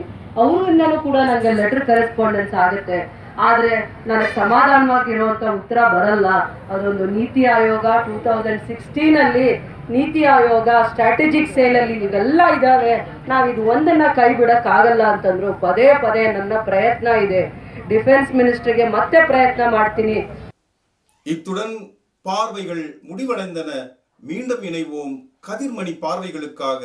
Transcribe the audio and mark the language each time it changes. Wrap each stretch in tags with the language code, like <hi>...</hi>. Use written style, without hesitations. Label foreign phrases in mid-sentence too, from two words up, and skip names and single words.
<kn>ಅವರಿಂದನೂ ಕೂಡ ನನಗೆ</kn> <en>letter correspondence</en> <kn>ಆಗುತ್ತೆ. ಆದರೆ ನನಗೆ ಸಮಾಧಾನವಾಗಿರುವಂಥ ಉತ್ತರ ಬರಲ್ಲ. ಅದೊಂದು ನೀತಿ ಆಯೋಗ 2016 ನೀತಿ ಆಯೋಗ</kn> <en>strategic salealli</en> <kn>ಇವೆಲ್ಲ ಇದ್ದಾವೆ, ನಾವಿದು ಒಂದನ್ನ ಕೈ ಬಿಡೋಕ್ಕಾಗಲ್ಲ ಅಂತಂದ್ರು. ಪದೇ ಪದೇ ನನ್ನ ಪ್ರಯತ್ನ ಇದೆ,</kn> <en>defence ministerukku</en> <kn>ಮತ್ತೆ ಪ್ರಯತ್ನ ಮಾಡ್ತೀನಿ.</kn> <ta>இத்துடன் பார்வைகள் முடிவடைந்தன. மீண்டும் இணைவோம் கதிர்மணி பார்வைகளுக்காக.</ta>